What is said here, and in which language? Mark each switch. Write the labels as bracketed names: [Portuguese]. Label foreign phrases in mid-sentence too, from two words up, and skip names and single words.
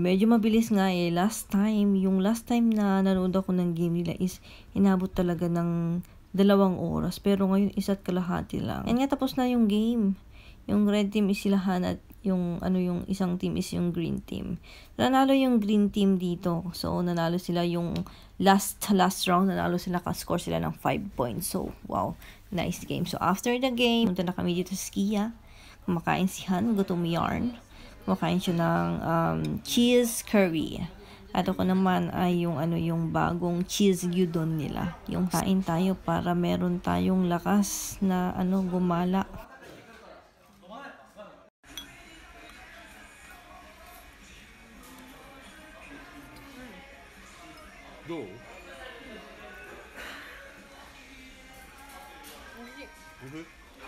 [Filipino] Medyo mabilis nga [English] last time [Filipino] na nanood ako ng game nila is inabot talaga ng 2 oras. Pero ngayon 1.5 lang. Yan nga tapos na yung game. Yung [English] red team [Filipino] is silahan at yung isang team is yung [English] green team. [Filipino] Nanalo yung [English] green team [Filipino] dito. So, nanalo sila yung [English] last round. [Filipino] Nanalo sila, ka-score sila ng 5 points. [English] So, wow. Nice game. So, after the game, [Filipino] punta na kami dito sa Skia. Kumakain si Han, gutom yarn. Kumakain siya ng [English] cheese curry. [Filipino] At ako naman ay yung bagong cheese gyudon nila. Yung kain tayo para meron tayong lakas na gumala. [Korean] 너? 오늘?